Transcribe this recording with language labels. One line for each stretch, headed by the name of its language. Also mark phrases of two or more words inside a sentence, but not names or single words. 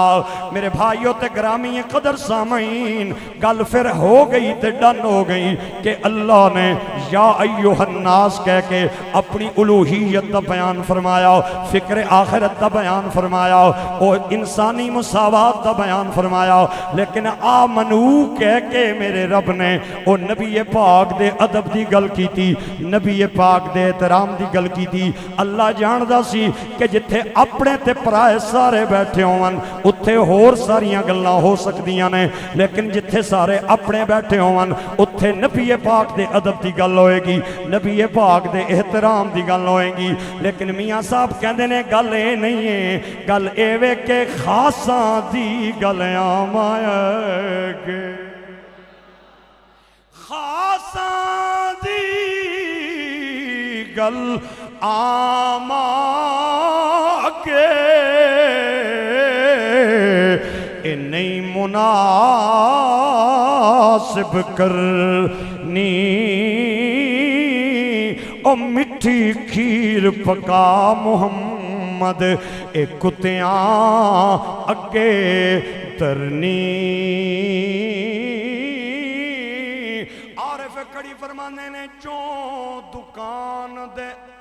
Punjabi: میرے بھائیوں تے گرامی قدر سامعین، گل پھر ہو گئی تے ڈن ہو گئی کہ اللہ نے
Arabic: یا ایوہ الناس
Punjabi: کہہ کے اپنی الوہیت دا بیان فرمایا، فکر آخرت دا بیان فرمایا، اور انسانی مساوات دا بیان فرمایا، لیکن آمنو کہہ کے میرے رب نے او نبی پاک دے ادب دی گل کی تھی، نبی پاک دے احترام دی گل کی تھی۔ اللہ جاندہ سی کہ جتھے اپنے تے پرائے سارے بیٹھے ہون اتھے ہور ساریاں گلاں ہو سکدیاں نے، لیکن جتھے سارے اپنے بیٹھے ہون اتھے نبی پاک دے ادب دی گل ہوئے گی، نبی پاک دے احترام دی گل ہوئے گی۔ لیکن میاں صاحب کہندے نے گل اے نہیں ہے، گل اے وے کہ خاصاں دی گل عام آئے گے، خاصاں دی گل عام آگے، اے نہیں مناسب کرنی، او مٹھی کھیر پکا محمد، اے کتیاں اگے ترنی۔ عارف کڑی فرمانے نے چوں دکان دے،